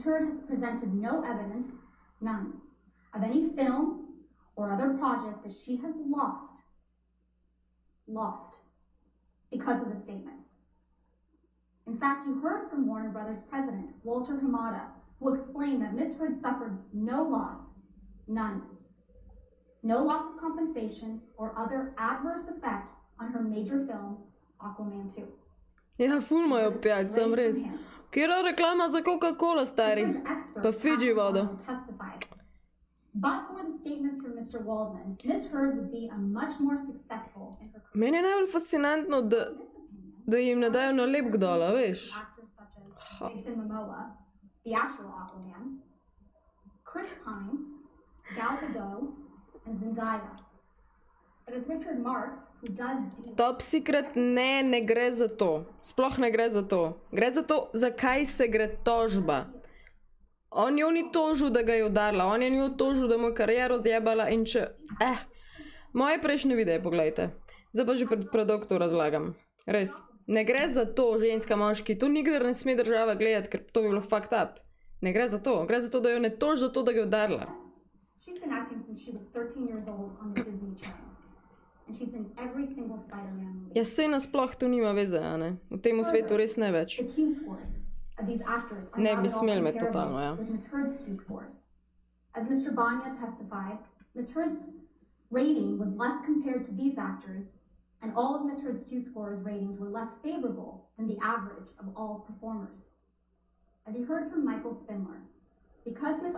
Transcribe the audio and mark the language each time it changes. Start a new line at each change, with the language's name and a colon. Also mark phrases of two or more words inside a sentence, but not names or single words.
English: Heard has presented no evidence, none, of any film or other project that she has lost because of the statements. In fact, you heard from Warner Brothers president, Walter Hamada, who explained that Ms. Heard suffered no loss, none. No loss of compensation or other adverse effect on her major film, Aquaman 2.
Slovenian: Ja, ful imajo pjać, sam res. Kjera reklama za Coca-Cola, stari? Pa Fiji vodo.
English: But for the statements from Mr. Waldman, Ms. Heard would be a much more successful in her career.
Slovenian: Meni je najbolj fascinantno, da jim ne dajo nalepk dola, veš.
English: Actors such as Jason Momoa, the actual Aquaman, Chris Pine, Gal Gadot, and Zendaya. But as Richard Marks, who does deal...
Slovenian: Top Secret ne gre za to. Sploh ne gre za to. Gre za to, zakaj se gre tožba. On jo ni tožil, da ga je udarila. On je njo tožil, da mu je kariero zjebala in če... Moje prejšnje videe, poglejte. Zdaj pa že predolgo to razlagam. Res. Ne gre za to, ženska, moški. To nikdar ne sme država gledati, ker to bi bilo
English: fucked up.
Slovenian: Ne gre za to. Gre za to, da jo ne toži za to, da ga je udarila.
English: She's been acting since she was 13 years old on the Disney Channel. And she's in every single Spider-Man movie.
Slovenian: Ja, sej nasploh to nima veze, a ne? V tem svetu res ne več.
English: The Q-scores of these actors are
Slovenian: Ne
English: not
Slovenian: bi
English: at all
Slovenian: smel imeti totalno,
English: comparable
Slovenian: ja.
English: with Ms. Heard's Q-scores. As Mr. Banya testified, Ms. Heard's rating was less compared to these actors, and all of Ms. Heard's Q-scores ratings were less favorable than the average of all performers. As you heard from Michael Spindler, because Ms.